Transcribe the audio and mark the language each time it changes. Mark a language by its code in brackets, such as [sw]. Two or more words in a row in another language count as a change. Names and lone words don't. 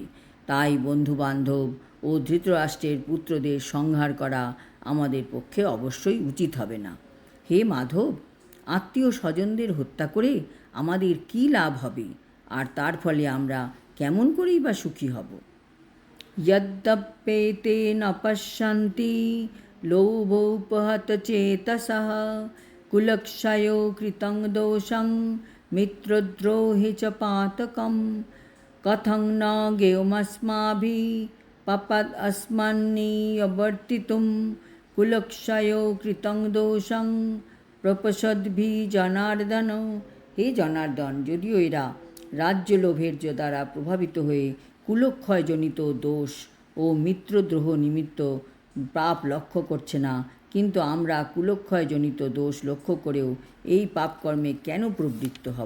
[bn] তাই বন্ধুবান্ধব ও ধৃতরাষ্ট্রের পুত্রদের সংহার করা আমাদের পক্ষে অবশ্যই উচিত হবে না। হে মাধব, আত্মীয় স্বজনদের হত্যা করে আমাদের কী লাভ হবে, আর তার ফলে আমরা কেমন করেই বা সুখী হব? [sa] यद्यप्येते न पश्यन्ति लोभोपहतचेतसः कुलक्षयो कृतं दोषं मित्रद्रोहे च पातकं कथं न ज्ञेयमस्माभिः पापादस्मन्निवर्तितुं कुलक्षयो कृतं दोषं প্রপসদ্ভি জনার্দন। [bn] হে জনার্দন, যদিও এরা রাজ্য লোভের দ্বারা প্রভাবিত হয়ে কুলক্ষয়জনিত দোষ ও মিত্রদ্রোহ নিমিত্ত পাপ লক্ষ্য করছে না, কিন্তু আমরা কুলক্ষয়জনিত দোষ লক্ষ্য করেও এই পাপকর্মে কেন প্রবৃত্ত হব?